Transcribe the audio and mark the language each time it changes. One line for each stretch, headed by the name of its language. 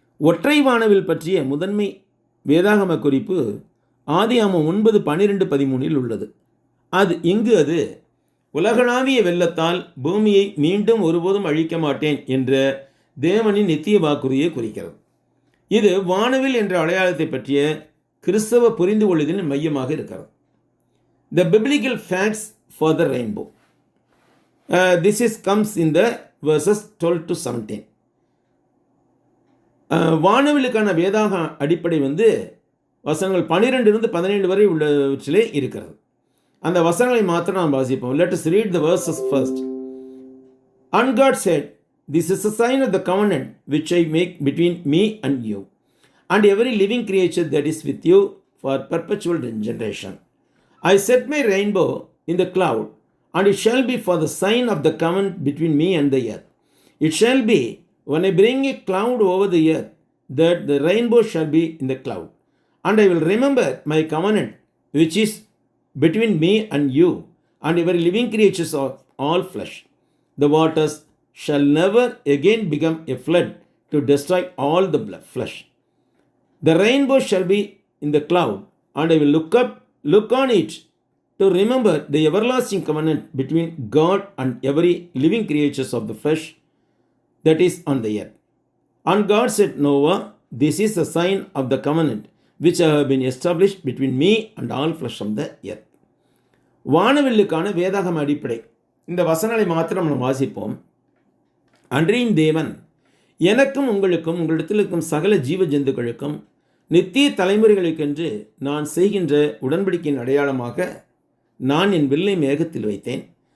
Tamil: ஒற்றை வானவில் பற்றிய முதன்மை வேதாகம குறிப்பு ஆதியாகமம் 9, 12, 13 உள்ளது. அது உலகளாவிய வெள்ளத்தால் பூமியை மீண்டும் ஒருபோதும் அழிக்க மாட்டேன் என்ற தேவனின் நித்திய வாக்குறுதியை குறிக்கிறது. இது வானவில் என்ற அடையாளத்தை பற்றிய கிறிஸ்தவ புரிந்து கொள்ளுதலின் மையமாக இருக்கிறது.
English: The biblical facts for the rainbow. This comes in the verses 12 to 17.
Tamil: வானவிலுக்கான வேதாக அடிப்படை வசனங்கள் 12-17 வரை உள்ளவற்றிலே இருக்கிறது. அந்த வசனங்களை மாத்திரம் நாம் வாசிப்போம்.
English: Let us read the verses first. And God said, "This is a sign of the covenant which I make between me and you, and every living creature that is with you for perpetual generation. I set my rainbow in the cloud, and it shall be for the sign of the covenant between me and the earth. It shall be, when I bring a cloud over the earth, that the rainbow shall be in the cloud. And I will remember my covenant, which is between me and you, and every living creatures of all flesh. The waters shall never again become a flood to destroy all the flesh. The rainbow shall be in the cloud, and I will look on it to remember the everlasting covenant between God and every living creatures of the flesh that is on the earth." And God said, "Noah, this is a sign of the covenant which I have been established between me and all flesh of the earth."
Tamil: வானவில்லுக்கான வேதாகம அடிப்படை. இந்த வசனங்களை மாத்திரம் நாம் வாசிப்போம். அன்றியும் தேவன் எனக்கும் உங்களுக்கும் உங்களிடத்தில் இருக்கும் சகல ஜீவ ஜந்துக்களுக்கும் நித்திய தலைமுறைகளுக்கென்று நான் செய்கின்ற உடன்படிக்கையின் அடையாளமாக நான் என் வில்லை மேகத்தில் வைத்தேன்.